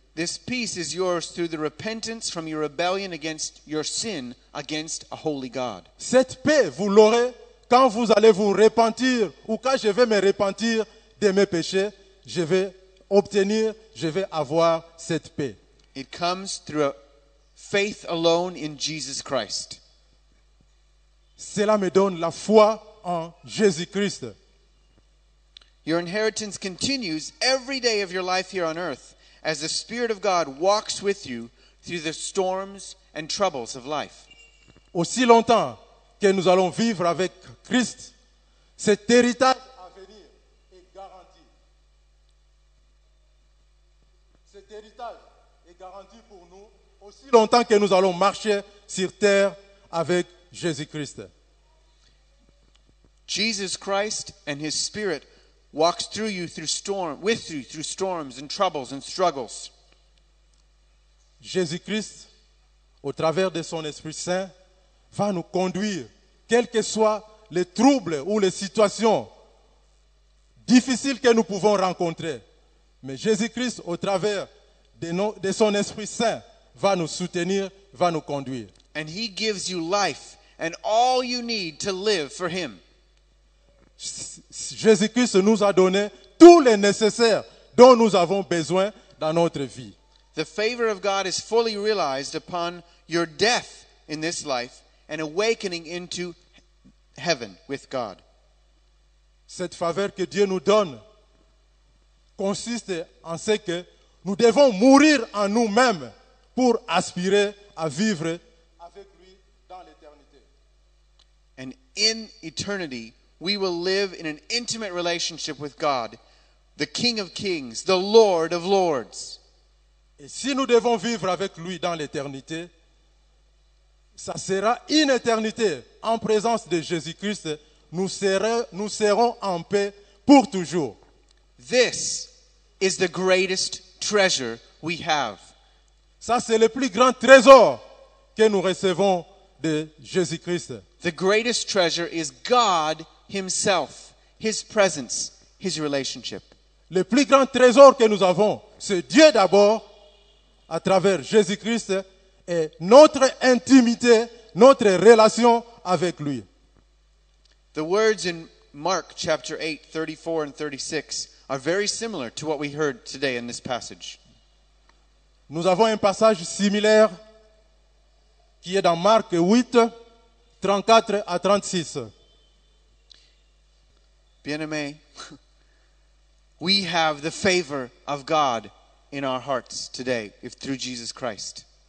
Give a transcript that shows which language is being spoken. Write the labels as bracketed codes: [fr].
[en] This peace is yours through the repentance from your rebellion against your sin against a holy God. [fr] Cette paix, vous l'aurez quand vous allez vous repentir ou quand je vais me repentir de mes péchés, je vais avoir cette paix. [en] It comes through faith alone in Jesus Christ. [fr] Cela me donne la foi en Jésus-Christ. [en] Your inheritance continues every day of your life here on earth as the Spirit of God walks with you through the storms and troubles of life. [fr] Aussi longtemps que nous allons vivre avec Christ, cet héritage à venir est garanti. Cet héritage est garanti pour nous aussi longtemps que nous allons marcher sur terre avec Jésus-Christ. [en] Jesus Christ and His Spirit walks with you through storms and troubles and struggles. [fr] Jésus-Christ, au travers de son Esprit Saint, va nous conduire, quels que soient les troubles ou les situations difficiles que nous pouvons rencontrer. Mais Jésus-Christ, au travers de son Esprit Saint, va nous soutenir, va nous conduire. [en] And He gives you life and all you need to live for Him. [fr] Jésus-Christ nous a donné tout le nécessaire dont nous avons besoin dans notre vie. [en] The favor of God is fully realized upon your death in this life and awakening into heaven with God. [fr] Cette faveur que Dieu nous donne consiste en ce que nous devons mourir en nous-mêmes pour aspirer à vivre avec lui dans l'éternité. [en] And in eternity, we will live in an intimate relationship with God, the King of Kings, the Lord of Lords. [fr] Et si nous devons vivre avec lui dans l'éternité, ça sera une éternité en présence de Jésus-Christ. Nous serons en paix pour toujours. [en] This is the greatest treasure we have. [fr] Ça, c'est le plus grand trésor que nous recevons de Jésus-Christ. [en] The greatest treasure is God Himself, His presence, His relationship. [fr] Le plus grand trésor que nous avons, c'est Dieu d'abord, à travers Jésus-Christ, et notre intimité, notre relation avec lui. [en] The words in Mark chapter 8, 34 and 36 are very similar to what we heard today in this passage. [fr] Nous avons un passage similaire qui est dans Marc 8, 34 à 36. [en] Bien-aimé, we have the favor of God in our hearts today, if through Jesus Christ.